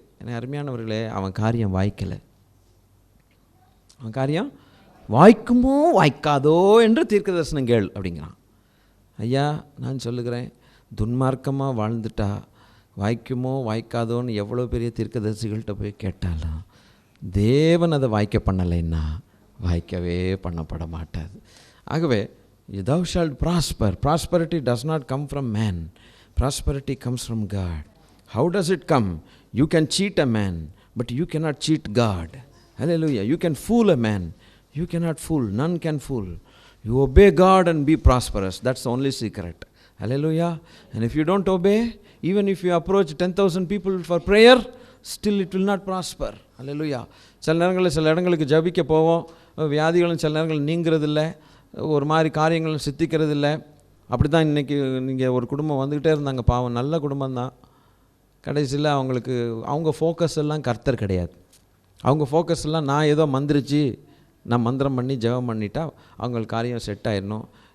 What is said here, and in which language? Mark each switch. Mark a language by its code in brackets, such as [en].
[ta] ஏன்னா அருமையானவர்களே, அவன் காரியம் வாய்க்கலை. அவன் காரியம் வாய்க்குமோ வாய்க்காதோ என்று தீர்க்க தரிசனம் கேள் அப்படிங்கிறான். ஐயா நான் சொல்லுகிறேன், துன்மார்க்கமாக வாழ்ந்துட்டா வாய்க்குமோ வாய்க்காதோன்னு எவ்வளோ பெரிய தீர்க்கதரிசிகள்கிட்ட போய் கேட்டாலும் தேவன் அதை வாய்க்க பண்ணலைன்னா வாய்க்கவே பண்ணப்பட மாட்டாது. ஆகவே [en] thou shalt prosper. Prosperity does not come from man. Prosperity comes from God. How does it come? You can cheat a man, but you cannot cheat God. Hallelujah. You can fool a man. You cannot fool. None can fool. You obey God and be prosperous. That's the only secret. Hallelujah. And if you don't obey, even if you approach 10,000 people for prayer, still it will not prosper. Hallelujah. [ta] சில இடங்களுக்கு ஜபிக்க போவோம், வியாதிகளும் சில நேரங்கள் நீங்கிறதில்லை, ஒரு மாதிரி காரியங்களும் சித்திக்கிறது இல்லை. அப்படி தான் இன்றைக்கி நீங்கள் ஒரு குடும்பம் வந்துக்கிட்டே இருந்தாங்க, பாவம் நல்ல குடும்பம்தான். கடைசியில் அவங்க ஃபோக்கஸ் எல்லாம் கர்த்தர் கிடையாது. அவங்க ஃபோக்கஸ் எல்லாம் நான் ஏதோ மந்திரிச்சு நான் மந்திரம் பண்ணி ஜெபம் பண்ணிட்டா அவங்களுக்கு காரியம் செட் ஆயிடணும்.